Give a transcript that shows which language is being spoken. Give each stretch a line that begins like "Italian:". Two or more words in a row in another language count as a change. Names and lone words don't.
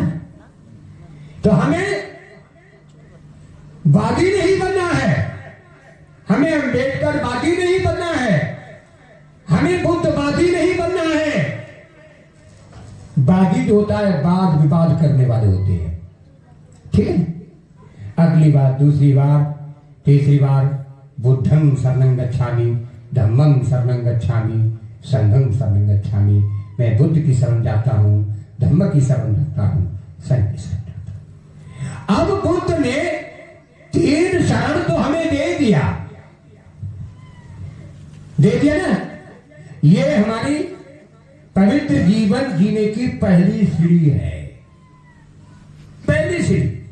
Hindi: तो हमें बागी नहीं बनना है, हमें अम्बेडकर बागी नहीं बनना है, हमें बुद्धवादी नहीं बनना है। बागी जो होता है वाद विवाद करने वाले होते हैं, ठीक है। अगली बार, दूसरी बार, तीसरी बार
Pali: बुद्धं शरणं गच्छामि, धम्मं शरणं गच्छामि, संघं शरणं गच्छामि।
Hindi: मैं बुद्ध की शरण जाता हूं, धम्म की शरण जाता हूं, संघ की शरण जाता हूं। अब बुद्ध ने 3 शरण तो हमें दे दिया ना। ये हमारी पवित्र जीवन जीने की पहली सीढ़ी है, पहली सीढ़ी।